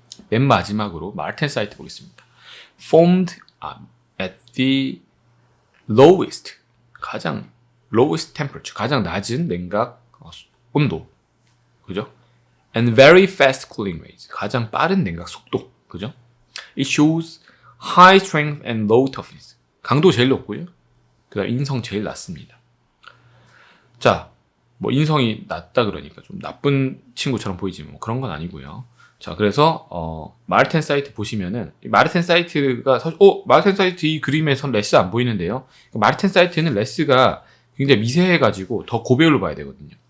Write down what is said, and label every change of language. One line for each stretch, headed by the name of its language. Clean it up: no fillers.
Korean: 맨 마지막으로 마르텐사이트 보겠습니다.
English: Formed at the lowest,
Korean: 가장 lowest temperature, 가장 낮은 냉각 온도, 그죠?
English: And very fast cooling rates,
Korean: 가장 빠른 냉각 속도, 그죠?
English: It shows high strength and low toughness,
Korean: 강도 제일 높고요. 그다음 인성 제일 낮습니다. 자, 뭐 인성이 낮다 그러니까 좀 나쁜 친구처럼 보이지만 뭐 그런 건 아니고요. 자, 그래서 마르텐사이트 보시면은 마르텐사이트가 마르텐사이트 이 그림에선 레스 안 보이는데요. 마르텐사이트는 레스가 굉장히 미세해가지고 더 고배율로 봐야 되거든요.